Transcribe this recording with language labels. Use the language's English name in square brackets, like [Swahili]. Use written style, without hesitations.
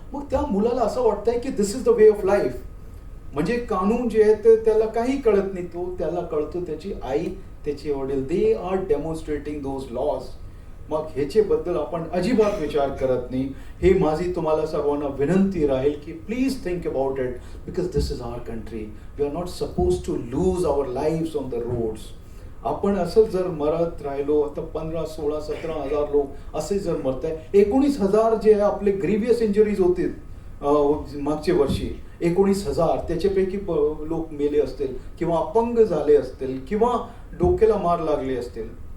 [Marathi] मग त्या मुलाला असं वाटतंय की [English] This is the way of life. [Marathi] म्हणजे कानून जे आहे ते त्याला काही कळत नाही. त्याला कळतो त्याची आई, त्याचे वडील. [English] They are demonstrating those laws. [Marathi] मग ह्याच्याबद्दल आपण अजिबात विचार करत नाही. हे माझी तुम्हाला सर्वांना विनंती राहील की [English] Please think about it because this is our country. We are not suppose to lose our lives on the roads. [Marathi] आपण असं जर मरत राहिलो आता 15, 16, 17,000 लोक असे जर मरत आहे. 19,000 जे आहे आपले ग्रीवियस इंजरीज होते मागच्या वर्षी. 19,000 त्याच्यापैकी लोक मेले असतील किंवा अपंग झाले असतील किंवा डोक्याला मार लागले असतील.